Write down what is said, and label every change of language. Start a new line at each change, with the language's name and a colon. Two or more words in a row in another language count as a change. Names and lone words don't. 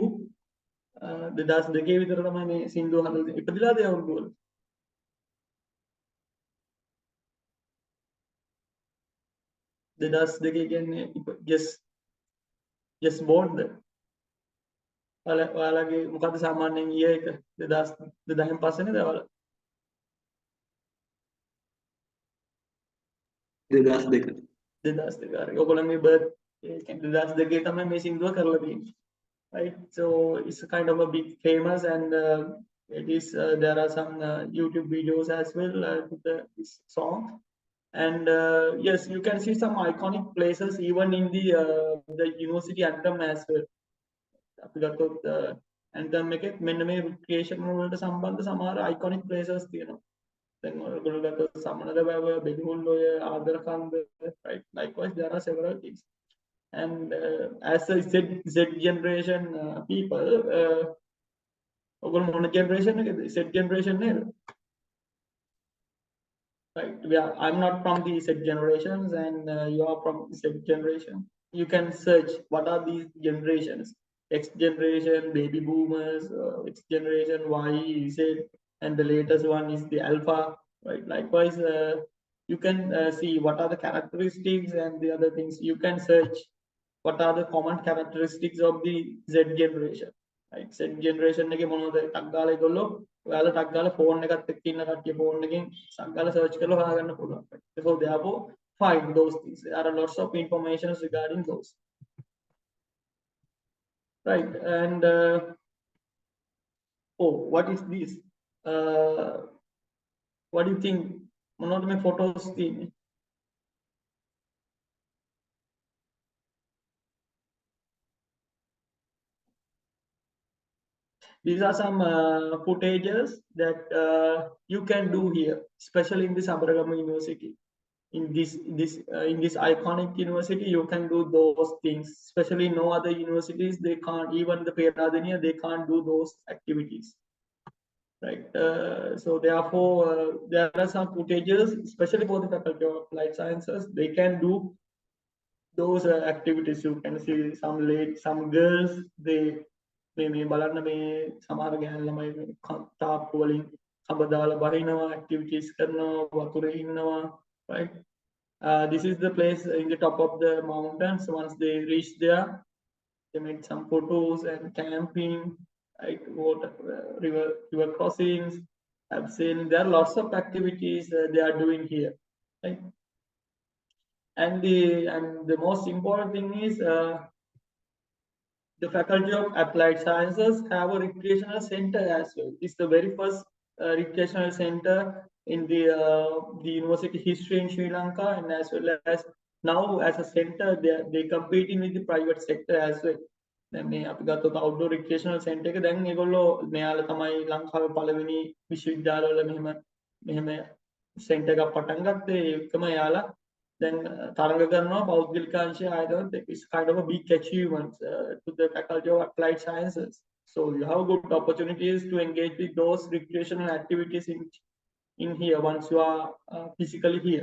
Sinhala: දෙදස් දෙකේ විතර තමයි මේ සින්දුව හදලා ඉපදිලා දේ අවුරුදු වල. දෙදස් දෙකේ කියන්නේ
English: just born
Sinhala: ද ඔයාලගේ මොකද්ද සාමාන්‍යයෙන් year එක 2000න් පස්සේ නේද ඔයාලා 2002 2002 හරි ඔයගොල්ලන්ගේ birth ඒ කියන්නේ 2002 තමයි මේ සින්දුව කරලා තියෙන්නේ.
English: Right, so it's kind of a big famous, and it is there are some YouTube videos as well with this song, and yes, you can see some iconic places even in the university anthem as well.
Sinhala: අපි ගත්තොත් anthem එකේ මෙන්න මේ recreational වලට සම්බන්ධ සමහර
English: iconic places
Sinhala: තියෙනවා. දැන් ඔයගොල්ලෝ ගත්තොත් සමනල වැව, බෙලිහුල්ලොය, ආදරකන්ද,
English: right, likewise there are several things. And as a Z generation people,
Sinhala: මොන generation එකද?
English: Z generation නේද? Right. Yeah, I'm not from the Z generations, and you are from Z generation. You can search what are these generations: X generation, baby boomers, X generation, Y, Z, and the latest one is the Alpha. Right. Likewise, you can see what are the characteristics and the other things. You can search what are the common characteristics of the Z generation.
Sinhala: Right,
English: Z generation
Sinhala: එකේ මොනවද ටක් ගාලා ඒගොල්ලෝ ඔයාලා ටක් ගාලා ෆෝන් එකත් එක්ක ඉන්න කට්ටිය ෆෝන් එකෙන් ටක් ගාලා සර්ච් කරලා හොයාගන්න පුළුවන්.
English: So therefore find those things. There are lots of information regarding those. Right, and oh, what is this? What do you think?
Sinhala: මොනවද මේ photos තියෙන්නේ?
English: These are some footages that you can do here, especially in the Sabaragama University. In this iconic university, you can do those things. Especially no other universities, they can't. Even the Peradeniya, they can't do those activities. Right. So therefore, there are some footages, especially for the faculty of applied sciences. They can do those activities. You can see some girls.
Sinhala: මේ බලන්න මේ සමහර ගෑනු ළමයි තාප්පු වලින් කබ දාලා බහිනවා, activities කරනවා, වතුරේ ඉන්නවා,
English: right. This is the place in the top of the mountains. Once they reach there, they made some photos and camping, right, water, river crossings. I've seen there are lots of activities they are doing here, right. And the most important thing is the Faculty of Applied Sciences have a recreational center as well. It's the very first recreational center in the university history in Sri Lanka, and as well as now as a center, they competing with the private sector as well.
Sinhala: දැන් මේ අපි ගත්තොත්
English: outdoor recreational center
Sinhala: එක දැන් ඒගොල්ලෝ මෙයාලා තමයි ලංකාවේ පළවෙනි විශ්වවිද්‍යාලවල මෙහෙම center එකක් පටන් ගත්තේ. ඒකම එයාලා
English: then
Sinhala: තරඟ කරනවා පෞද්ගලික අංශය ආයතනත්
English: it's kind of a big achievement to the Faculty of Applied Sciences. So you have good opportunities to engage with those recreational activities in here once you are physically here.